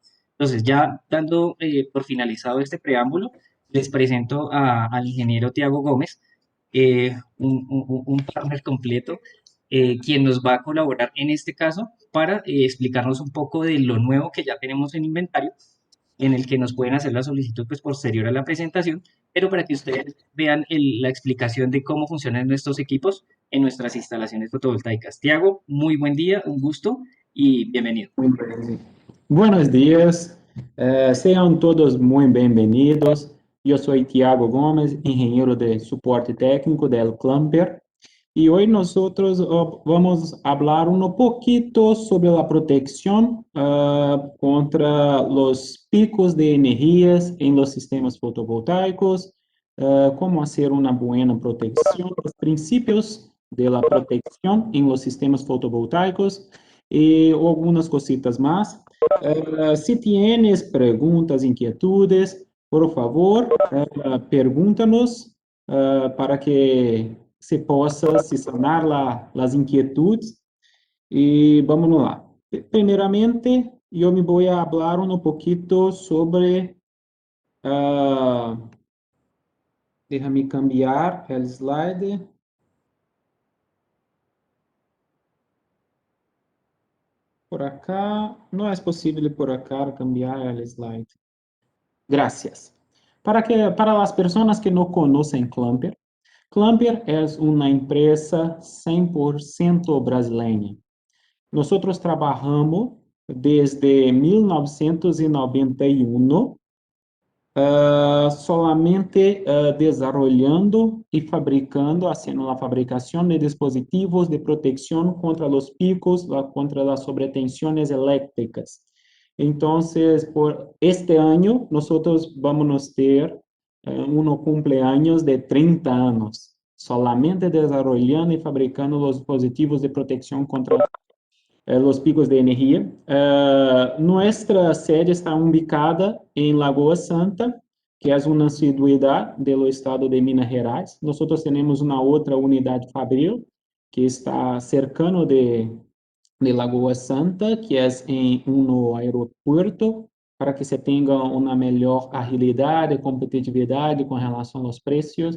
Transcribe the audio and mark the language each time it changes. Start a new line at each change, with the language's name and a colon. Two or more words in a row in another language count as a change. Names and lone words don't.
Spanish: Entonces, ya dando por finalizado este preámbulo, les presento al ingeniero Tiago Gómez, un partner completo, quien nos va a colaborar en este caso para explicarnos un poco de lo nuevo que ya tenemos en inventario, en el que nos pueden hacer la solicitud pues, posterior a la presentación, pero para que ustedes vean la explicación de cómo funcionan nuestros equipos en nuestras instalaciones fotovoltaicas. Tiago, muy buen día, un gusto y bienvenido. Buenos días,
Portuguese: sejam todos muito bem-vindos. Eu sou Tiago Gomes, engenheiro de suporte técnico da El Clamper, e hoje nós vamos falar um pouquito sobre a proteção contra os picos de energias em los sistemas fotovoltaicos, como fazer uma boa proteção, os princípios
Spanish: de la protección en los sistemas fotovoltaicos y algunas cositas más. Si tienes preguntas, inquietudes, por favor, pregúntanos para que
Portuguese: se possa se sanar as inquietudes. E vamos lá. Primeiramente, eu me vou a falar um pouquito sobre.
Spanish: Déjame cambiar o slide. Por acá,
Portuguese: não é possível
Spanish: por acá cambiar
Portuguese: o slide.
Spanish: Gracias.
Portuguese: Para as pessoas que não conhecem Clamper, Clamper é uma empresa 100% brasileira. Nós trabalhamos desde 1991
Spanish: solamente desarrollando
Portuguese: e fabricando, haciendo a fabricação de dispositivos de proteção contra os picos, contra as sobretensiones elétricas. Então, por este ano, nós vamos ter cumpleaños de 30 anos,
Spanish: solamente desarrollando
Portuguese: e fabricando os dispositivos de proteção contra
Spanish: los picos
Portuguese: de energia.
Spanish: Nuestra sede está ubicada
Portuguese: em Lagoa Santa, que é uma cidade do estado de Minas Gerais. Nós temos uma outra unidade fabril que está cercano de Lagoa Santa, que é em um aeroporto, para que se tenha uma melhor agilidade e competitividade com relação aos preços.